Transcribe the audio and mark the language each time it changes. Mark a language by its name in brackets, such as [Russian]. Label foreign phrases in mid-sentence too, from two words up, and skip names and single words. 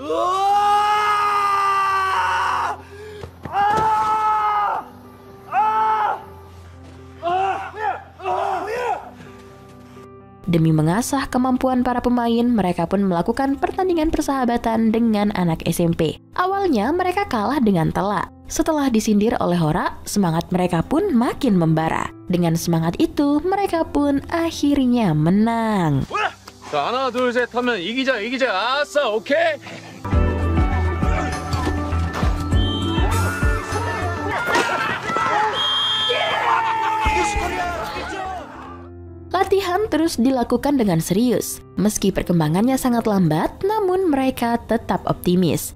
[Indonesian] Demi mengasah kemampuan para pemain, mereka pun melakukan pertandingan persahabatan dengan anak SMP. Awalnya mereka kalah dengan telak. Setelah disindir oleh Hora, semangat mereka pun makin membara. Dengan semangat itu, mereka pun akhirnya menang. [Korean] 자, 하나, 둘, 셋 하면 이기자, 아싸, 오케이? [Indonesian] Latihan terus dilakukan dengan serius. Meski perkembangannya sangat lambat, namun mereka tetap optimis.